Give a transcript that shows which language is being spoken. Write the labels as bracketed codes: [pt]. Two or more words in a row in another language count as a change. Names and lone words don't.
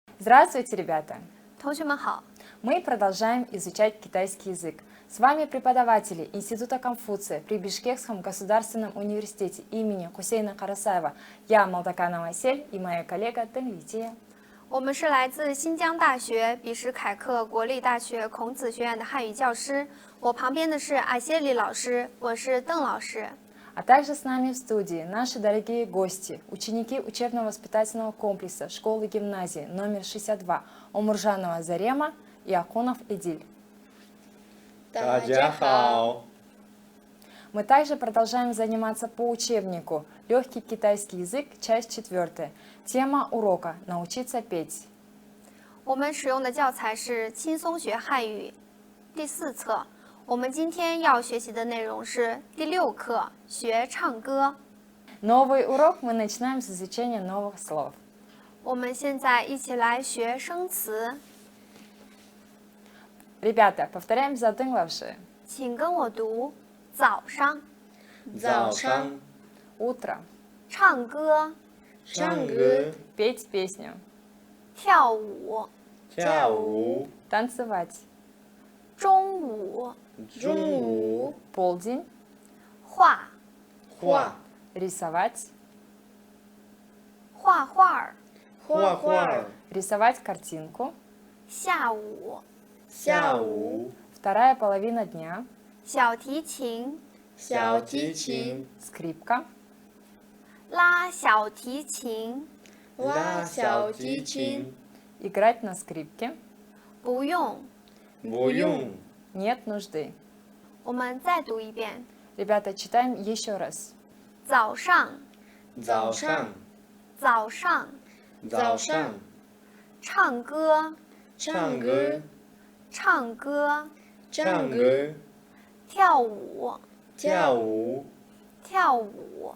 [ru] Здравствуйте, ребята! [zh] 同学们好， [ru] Мы продолжаем изучать китайский язык. С вами преподаватели Института Конфуция при Бишкекском государственном университете имени Хусейна Карасаева. Я Молдоканова Асель и моя коллега Дэн Лития. [zh] 我们是来自新疆大学比什凯克国立大学孔子学院的汉语教师。我旁边的是阿谢里老师，我是邓老师。 [ru] А также с нами в студии наши дорогие гости, ученики учебно-воспитательного комплекса школы-гимназии номер 62 Омуржанова Зарема и Акунов Эдиль. [zh] 大家好。 [ru] Мы также продолжаем заниматься по учебнику «Легкий китайский язык», часть 4. Тема урока «Научиться петь». [zh] 我们使用的教材是《轻松学汉语》第4册。我们今天要学习的内容是第6课学唱歌。 [ru] Новый урок мы начинаем с изучения новых слов. [zh] 我们现在一起来学生词， [ru] Ребята, повторяем за Дэн Лавши. [zh] 请跟我读：早上、早上 [ru] Утро. [zh] 唱歌、唱歌、 [ru] Петь песню. [zh] 跳舞、跳舞、 [ru] Танцевать. [zh] 中午、中午、 [ru] Полдень. [zh] 画、画、 [ru] Рисовать. [zh] 画画、画画、 [ru] Рисовать картинку. [zh] 下午、下午、 [ru] Вторая половина дня. [zh] 小提琴、小提琴、 [ru] Скрипка. [zh] 拉小提琴。拉小提琴。 [ru] Играть на скрипке. [zh] 不用，不用， [ru] Нет нужды. [zh] 我们再读一遍： [ru] Ребята, читаем еще раз. [zh] 早上、早上、早上、早上、唱歌、唱歌、唱歌、唱歌、跳舞、跳舞、跳舞、